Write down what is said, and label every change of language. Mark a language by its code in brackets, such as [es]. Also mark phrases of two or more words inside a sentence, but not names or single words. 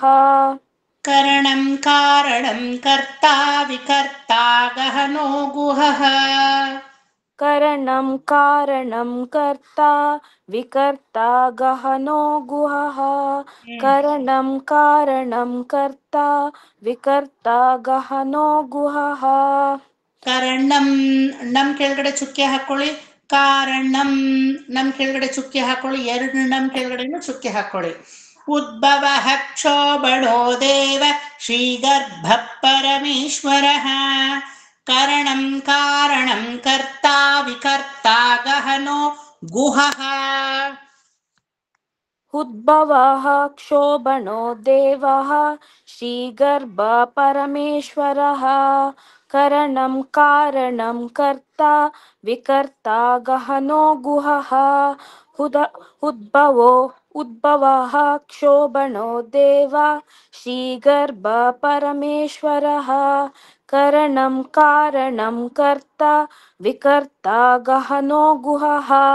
[sa] करणं कारणं कर्ता विकर्ता गहनो गुहः करणं कारणं कर्ता विकर्ता गहनो गुहः करणं कारणं कर्ता विकर्ता गहनो गुहः [kn] ಕರಣಂ ನಮ್ ಕೆಳಗಡೆ ಚುಕ್ಕೆ ಹಾಕೊಳ್ಳಿ, ಕಾರಣಂ ನಮ್ ಕೆಳಗಡೆ ಚುಕ್ಕೆ ಹಾಕೊಳ್ಳಿ, ಎರಡು ನಮ್ ಕೆಳಗಡೆನೂ ಚುಕ್ಕೆ ಹಾಕೊಳ್ಳಿ. [sa] ಉದ್ಭವ ಕ್ಷೋಭಣೋ ದೇವ ಶ್ರೀಗರ್ಭ ಪರಮೇಶ್ವರ ಕರಣಂ ಕಾರಣಂ ಕರ್ತಾ ವಿಕರ್ತಾ ಗಹನೋ ಗುಹಃ. उद्भवः क्षोभणो देवः श्रीगर्भ परमेश्वरः करणं कारणं कर्ता विकर्ता गहनो गुहः उद्भवः क्षोभणो देवा श्रीगर्भ परमेश्वरः करणं कारणं कर्ता विकर्ता गहनो गुहः